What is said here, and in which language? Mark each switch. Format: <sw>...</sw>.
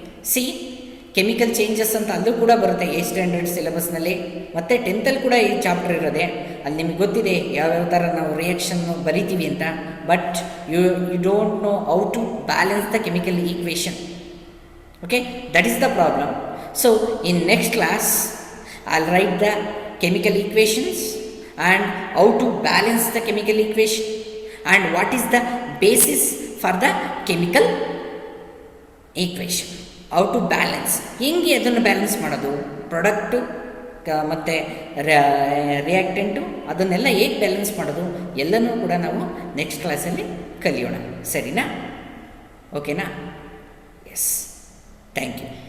<kn>C chemical changes ಅಂತ ಅಲ್ಲೂ ಕೂಡ ಬರುತ್ತೆ 8th ಸ್ಟ್ಯಾಂಡರ್ಡ್ ಸಿಲೆಬಸ್ನಲ್ಲಿ, ಮತ್ತು 10th ಕೂಡ ಈ ಚಾಪ್ಟರ್ ಇರೋದೆ. ಅಲ್ಲಿ ನಿಮಗೆ ಗೊತ್ತಿದೆ ಯಾವ್ಯಾವ ಥರ ನಾವು ರಿಯಾಕ್ಷನ್ನು ಬರಿತೀವಿ ಅಂತ,</kn> <en>But you don't know how to balance the chemical equation. Okay, that is the problem. So in next class I'll write the chemical equations and how to balance the chemical equation and what is the basis for the chemical equation. How to balance,</en> <kn>ಹೆಂಗೆ ಅದನ್ನು balance ಮಾಡೋದು, product ಮತ್ತು reactant ಅದನ್ನೆಲ್ಲ ಹೇಗೆ balance ಮಾಡೋದು ಎಲ್ಲನೂ ಕೂಡ ನಾವು ನೆಕ್ಸ್ಟ್ ಕ್ಲಾಸಲ್ಲಿ ಕಲಿಯೋಣ. ಸರಿನಾ? ಓಕೆನಾ?</kn> <en>Yes, thank you.</en>